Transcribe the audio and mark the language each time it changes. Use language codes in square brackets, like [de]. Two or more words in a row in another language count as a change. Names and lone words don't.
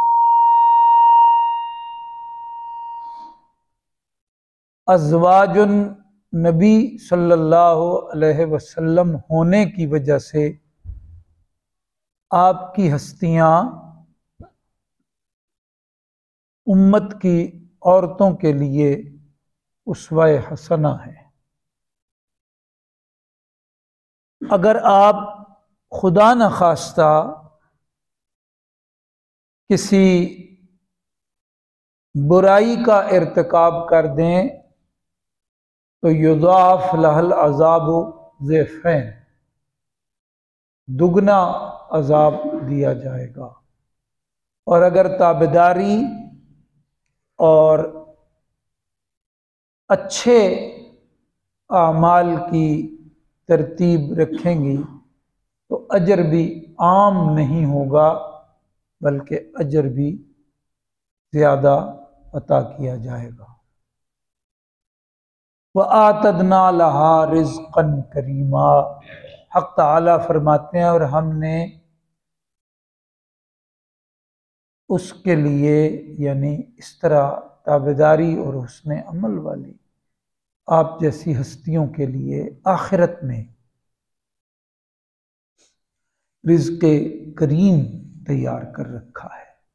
[ar] أزواج النبي صلى الله عليه وسلم [hi] होने की वजह से आपकी हस्तियाँ उम्मत की औरतों के लिए उस्वा-ए हसना है। अगर आप खुदा न खास्ता किसी बुराई का इर्तिकाब कर दें तो [ar] يضاعف لها العذاب ضعفين, [hi] दुगना अज़ाब दिया जाएगा। और अगर ताबेदारी और अच्छे आमाल की तरतीब रखेंगी तो अजर भी आम नहीं होगा, बल्कि अजर भी ज़्यादा अता किया जाएगा। [ar] وأعتدنا لها رزقا كريما, [hi] हक़ ताला फरमाते हैं और हमने उसके लिए, यानी इस तरह ताबेदारी और हुस्न अमल वाली आप जैसी हस्तियों के लिए आखिरत में रिज़्क़े करीम तैयार कर रखा है।